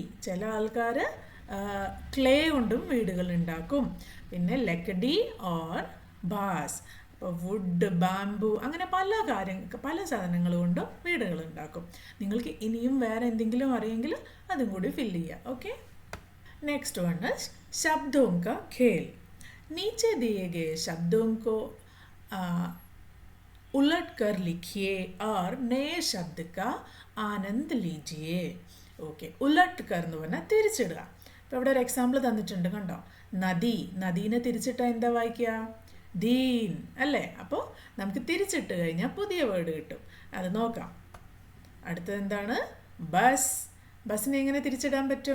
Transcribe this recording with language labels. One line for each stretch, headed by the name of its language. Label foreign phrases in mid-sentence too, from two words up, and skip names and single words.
Malayalam: ചില ആൾക്കാർ ക്ലേ കൊണ്ടും വീടുകൾ ഉണ്ടാക്കും. പിന്നെ
Hindi: लकड़ी और बांस,
Malayalam: ഇപ്പോൾ
English: wood, bamboo,
Malayalam: അങ്ങനെ പല സാധനങ്ങൾ കൊണ്ടും വീടുകൾ ഉണ്ടാക്കും. നിങ്ങൾക്ക് ഇനിയും വേറെ എന്തെങ്കിലും അറിയെങ്കിൽ അതും കൂടി ഫില്ല് ചെയ്യുക.
English: okay, next one
Hindi: ശബ്ദോं का खेल. नीचे दिए गए शब्दों को उलट कर लिखिए और नए शब्द का आनंद लीजिए.
Malayalam: ഓക്കെ,
Hindi: उलट कर
Malayalam: എന്ന് പറഞ്ഞാൽ തിരിച്ചിടുക. ഇപ്പോൾ ഇവിടെ ഒരു എക്സാമ്പിൾ തന്നിട്ടുണ്ട്, കണ്ടോ? നദീനെ തിരിച്ചിട്ടാൽ എന്താ വായിക്കുക? ദീൻ അല്ലേ? അപ്പോൾ നമുക്ക് തിരിച്ചിട്ട് കഴിഞ്ഞാൽ പുതിയ വേർഡ് കിട്ടും. അത് നോക്കാം. അടുത്തത് എന്താണ്? ബസ്സിനെ എങ്ങനെ തിരിച്ചിടാൻ പറ്റും?